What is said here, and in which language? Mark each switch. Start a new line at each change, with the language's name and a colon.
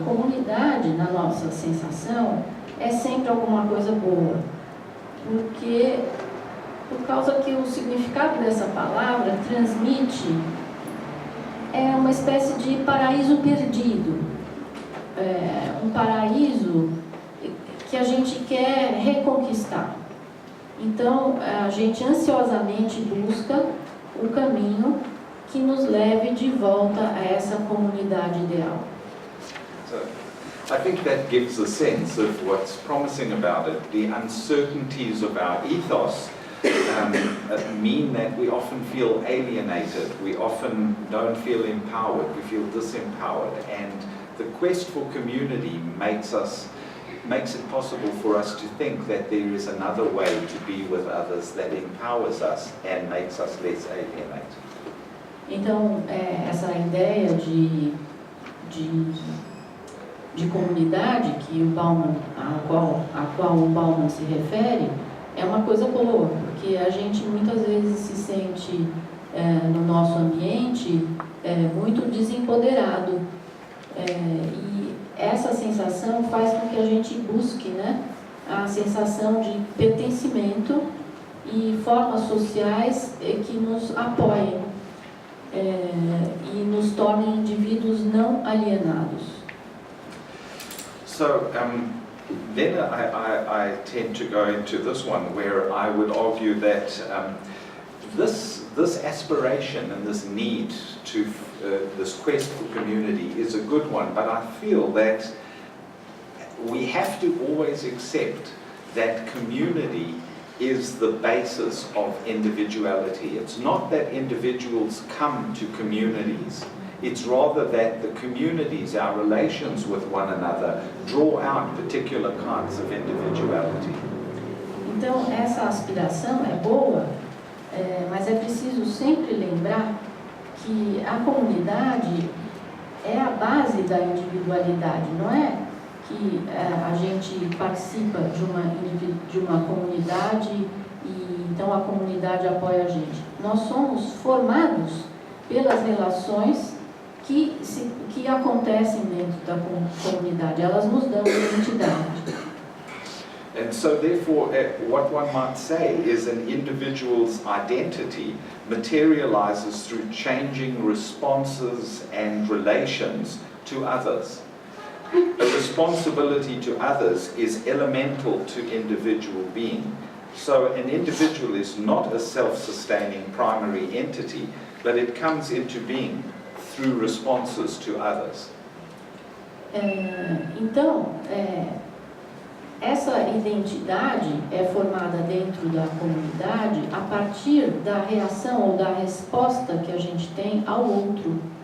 Portuguese: A comunidade, na nossa sensação, é sempre alguma coisa boa, por causa que o significado dessa palavra transmite uma espécie de paraíso perdido, um paraíso que a gente quer reconquistar. Então, a gente ansiosamente busca o caminho que nos leve de volta a essa comunidade ideal.
English: So, I think that gives a sense of what's promising about it. The uncertainties of our ethos mean that we often feel alienated, we often don't feel empowered, we feel disempowered, and the quest for community makes it possible for us to think that there is another way to be with others that empowers us and makes us less alienated.
Portuguese: Então, essa ideia de comunidade que o Bauman, a qual o Bauman se refere, é uma coisa boa, porque a gente muitas vezes se sente no nosso ambiente muito desempoderado, e essa sensação faz com que a gente busque, a sensação de pertencimento e formas sociais que nos apoiem e nos tornem indivíduos não alienados.
English: So, then I tend to go into this one where I would argue that this aspiration and this need to this quest for community is a good one, but I feel that we have to always accept that community is the basis of individuality. It's not that individuals come to communities. It's rather that the communities, our relations with one another, draw out particular kinds of individuality.
Portuguese: Então, essa aspiração é boa, mas é preciso sempre lembrar que a comunidade é a base da individualidade, não é que a gente participa de uma comunidade e então a comunidade apoia a gente. Nós somos formados pelas relações que acontecem dentro da comunidade, elas nos dão identidade.
English: And so therefore, what one might say is an individual's identity materializes through changing responses and relations to others. A responsibility to others is elemental to individual being. So an individual is not a self-sustaining primary entity, but it comes into being through responses to others.
Portuguese: Então, essa identidade é formada dentro da comunidade a partir da reação ou da resposta que a gente tem ao outro.